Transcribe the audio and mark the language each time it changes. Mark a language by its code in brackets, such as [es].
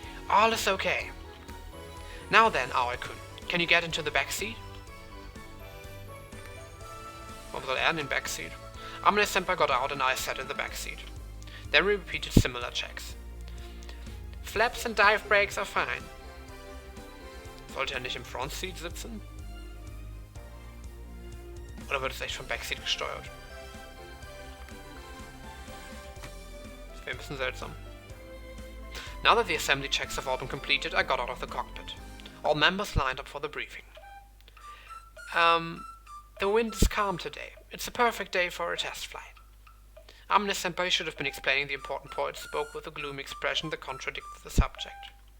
[en] All is okay. Now then, Aoi-kun, can you get into the back seat? [de] Warum soll in den [en] backseat? Amane-senpai got out and I sat in the backseat. Then we repeated similar checks. Flaps and dive brakes are fine. [de] Sollte nicht im front seat sitzen? Oder wird es echt vom Backseat gesteuert? Das wäre ein bisschen seltsam. [en] Now that the assembly checks have all been completed, I got out of the cockpit. All members lined up for the briefing. The wind is calm today. It's a perfect day for a test flight. Amane-senpai should have been explaining the important point, spoke with a gloomy expression that contradicted the subject.